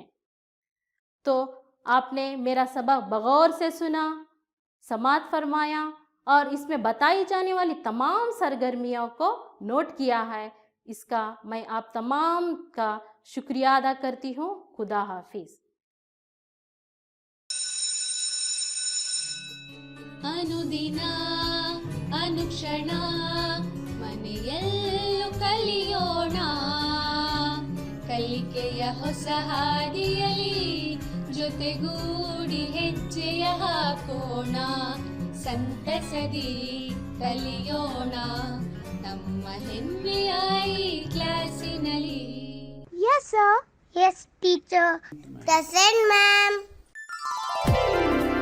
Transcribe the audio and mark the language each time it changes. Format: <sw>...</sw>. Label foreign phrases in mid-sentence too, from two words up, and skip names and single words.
<ur>تو آپ نے میرا سبق بغور سے سنا, سماعت فرمایا اور اس میں بتائی جانے والی تمام سرگرمیوں کو نوٹ کیا ہے. اس کا میں آپ تمام کا شکریہ ادا کرتی ہوں. خدا حافظ.</ur> <kn>ಅನುದಿನ ಅನುಕ್ಷಣ ಮನೆಯಲ್ಲೂ ಕಲಿಯೋಣ, ಕಲಿಕೆಯ ಹೊಸ ಹಾದಿಯಲಿ ಜೊತೆಗೂಡಿ ಹೆಜ್ಜೆಯ ಹಾಕೋಣ, ಸಂತಸದಿ ಕಲಿಯೋಣ ನಮ್ಮ ಹೆಮ್ಮೆಯ ಈ ಕ್ಲಾಸಿನಲ್ಲಿ.</kn> <en>Yes, sir. Yes, teacher. Present, ma'am.</en>